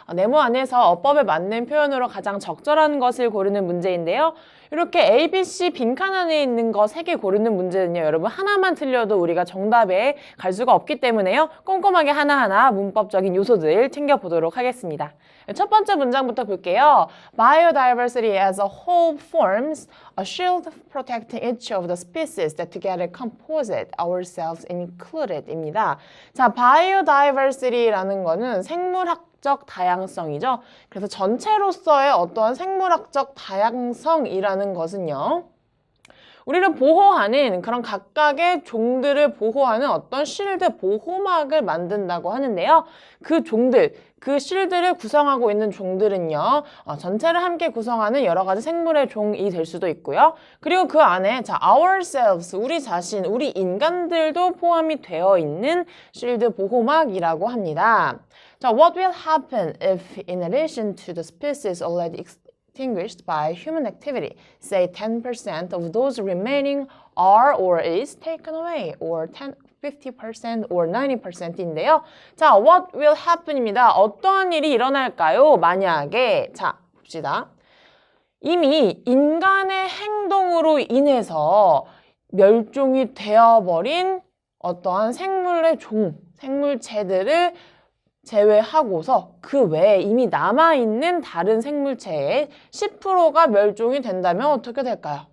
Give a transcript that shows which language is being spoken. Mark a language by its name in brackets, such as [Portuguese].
[Korean] 네모 안에서 어법에 맞는 표현으로 가장 적절한 것을 고르는 문제인데요. 이렇게 A, B, C 빈칸 안에 있는 거 3개 고르는 문제는요. 여러분 하나만 틀려도 우리가 정답에 갈 수가 없기 때문에요. 꼼꼼하게 하나하나 문법적인 요소들 챙겨보도록 하겠습니다. 첫 번째 문장부터 볼게요. [English] Biodiversity as a whole forms a shield protecting each of the species that together compose it, ourselves included [Korean] 입니다. 자, biodiversity라는 거는 생물학적 다양성이죠. 그래서 전체로서의 어떠한 생물학적 다양성이라는 것은요. 우리를 보호하는 그런 각각의 종들을 보호하는 어떤 실드 보호막을 만든다고 하는데요. 그 종들, 그 실드를 구성하고 있는 종들은요. 전체를 함께 구성하는 여러 가지 생물의 종이 될 수도 있고요. 그리고 그 안에 자, ourselves, 우리 자신, 우리 인간들도 포함이 되어 있는 실드 보호막이라고 합니다. 자, [English] what will happen if in addition to the species already extinguished by human activity, say 10% of those remaining are or is taken away, or 50% or 90% [Korean] 인데요. 자, [English] what will happen [Korean] 입니다. 어떠한 일이 일어날까요? 만약에, 자, 봅시다. 이미 인간의 행동으로 인해서 멸종이 되어버린 어떠한 생물의 종, 생물체들을 제외하고서 그 외에 이미 남아있는 다른 생물체의 10%가 멸종이 된다면 어떻게 될까요?